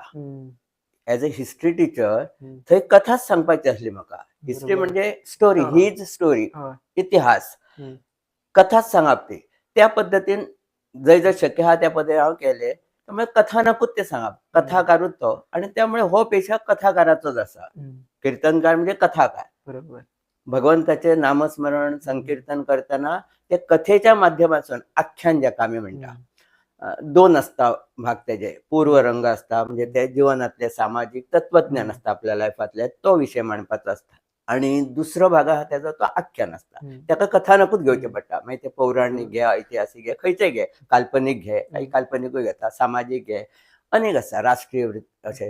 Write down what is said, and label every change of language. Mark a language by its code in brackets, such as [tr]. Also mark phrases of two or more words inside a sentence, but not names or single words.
[en] as a history teacher [kok] थंय कथाच सांगपाची आसली म्हाका. हिस्ट्री म्हणजे स्टोरी, हीच स्टोरी, इतिहास, कथाच सांगप ती. त्या पद्दतीन जंय जंय शक्य आहा त्या पद्दतीन हांव केलें. त्यामुळे कथानकूच ते सांगप, कथाकारूच तो. आणि त्यामुळे हो पेशा कथाकाराचोच आसा. कीर्तनकार म्हणजे कथाकार. [mr] बरोबर. भगवंताचे नामस्मरण संकीर्तन करताना ते कथेच्या माध्यमातून, [kok] आख्यान जाका आमी म्हणटा, दोन असता भाग तेजे. पूर्वरंग असता म्हणजे ते जीवनातले सामाजिक तत्वज्ञान असता आपल्या लायफातले, तो विषय मांडपाचो असता. आणि दुसरो भाग आहा त्याचा तो आख्यान असता. ताका कथानकूच घेवचे पडटा. मागीर ते पौराणीक घे, ऐतिहासीक घे, खंयचेय घे, काल्पनीक घे, काही काल्पनिकूय घेता, सामाजिक घे, अनेक आसा, राष्ट्रीय अशे.